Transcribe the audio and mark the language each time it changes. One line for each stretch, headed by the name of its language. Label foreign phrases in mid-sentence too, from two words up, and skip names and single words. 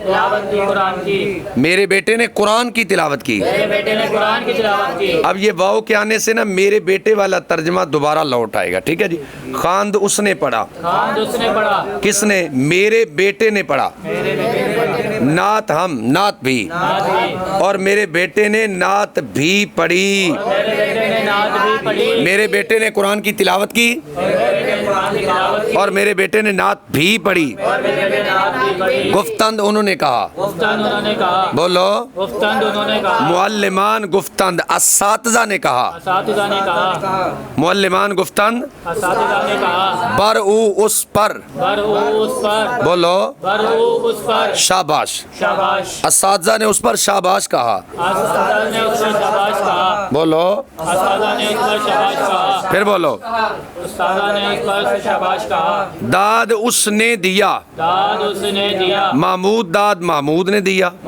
Urdu: قرآن کی تلاوت کی اب یہ واو کے آنے سے نا میرے بیٹے والا ترجمہ دوبارہ لوٹ آئے گا ٹھیک ہے جی خواند اس نے پڑھا کس نے میرے بیٹے نے پڑھا نعت ہم نعت بھی اور میرے بیٹے نے نعت بھی پڑھی میرے بیٹے نے قرآن کی تلاوت کی اور میرے بیٹے نے نعت بھی پڑھی گفتند انہوں نے کہا بولو
Persian: معلمان گفتند
Urdu: اساتذہ نے کہا
Persian: معلمان گفتند بر او
Urdu: اس پر بولو شاباش اساتذہ نے اس پر شاباش کہا بولو پھر بولو داد اس نے دیا محمود داد محمود نے دیا